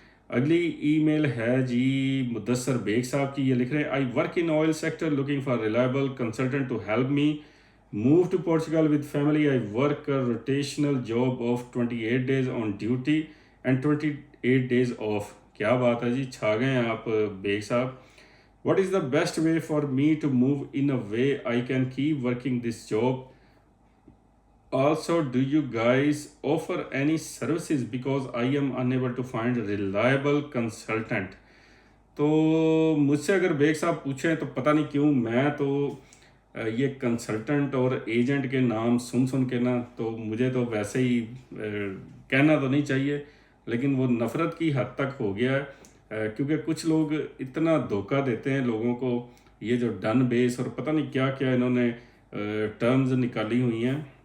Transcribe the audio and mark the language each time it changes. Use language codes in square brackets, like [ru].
[ur] اگلی ای میل ہے جی مدثر بیگ صاحب کی, یہ لکھ رہے ہیں [en] I work in oil sector looking for reliable consultant to help me move to Portugal with family. I work rotational job of 28 days on duty and 28 days آف. [ur] کیا بات ہے جی, چھا گئے ہیں آپ بیگ صاحب. [en] What is the best way for me to move in a way I can keep working this job? Also, do you guys offer any services because I am unable to find reliable consultant? [ur] تو مجھ سے اگر bag صاحب پوچھیں تو پتہ نہیں کیوں میں تو یہ کنسلٹنٹ اور ایجنٹ کے نام سن کے نا تو مجھے تو ویسے ہی کہنا تو نہیں چاہیے، لیکن وہ نفرت کی حد تک ہو گیا ہے، کیونکہ کچھ لوگ اتنا دھوکہ دیتے ہیں لوگوں کو، یہ جو ڈن بیس اور پتہ نہیں کیا کیا انہوں نے ٹرمز نکالی ہوئی ہیں.